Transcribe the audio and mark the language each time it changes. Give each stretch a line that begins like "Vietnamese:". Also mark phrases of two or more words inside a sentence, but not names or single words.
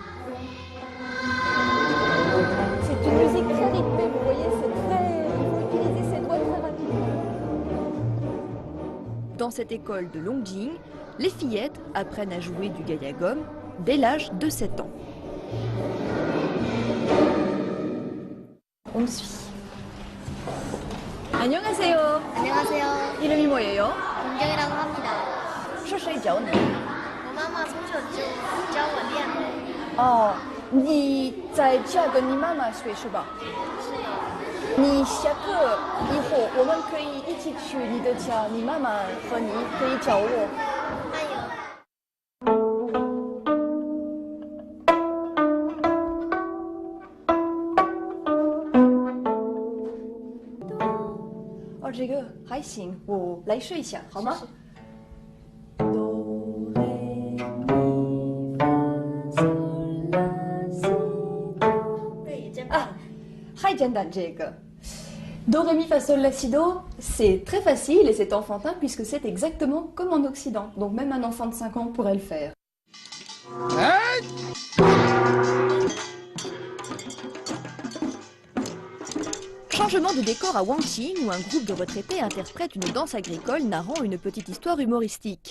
French: C'est une musique très rythmée, vous voyez, il faut utiliser ses doigts très rapidement. Dans cette école de Longjing, les fillettes apprennent à jouer du gayagum dès l'âge de 7 ans. On me suit.
Korean: 안녕하세요. 안녕하세요. 이름이 뭐예요? 김경이라고 합니다.
Chinese: 是谁教你? 话，从小就教我练的。哦，你在家跟你妈妈学是吧？是。你下课以后，我们可以一起去你的家，你妈妈和你可以教我。还有。这个还行，我来试一下，好吗？啊，还简单这个。Do,
French: ré, mi, fa, sol, la, si, do, c'est très facile et c'est enfantin puisque c'est exactement comme en Occident. Donc même un enfant de 5 ans pourrait le faire. Changement de décor à Wangqing où un groupe de retraités interprète une danse agricole narrant une petite histoire humoristique.